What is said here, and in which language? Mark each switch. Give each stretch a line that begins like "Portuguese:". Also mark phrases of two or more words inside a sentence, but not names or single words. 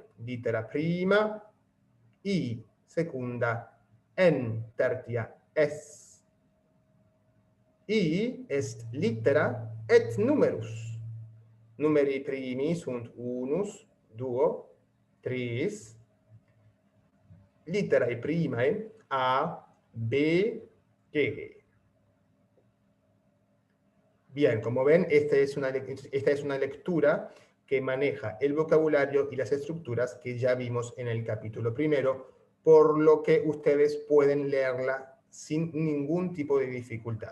Latin: Littera prima, I, secunda, N, tertia, S. I est littera et numerus. Numeri primi sunt unus, duo, tris. Litterae primae A, B, G.
Spanish: Bien, como ven, esta es una lectura que maneja el vocabulario y las estructuras que ya vimos en el capítulo primero, por lo que ustedes pueden leerla sin ningún tipo de dificultad.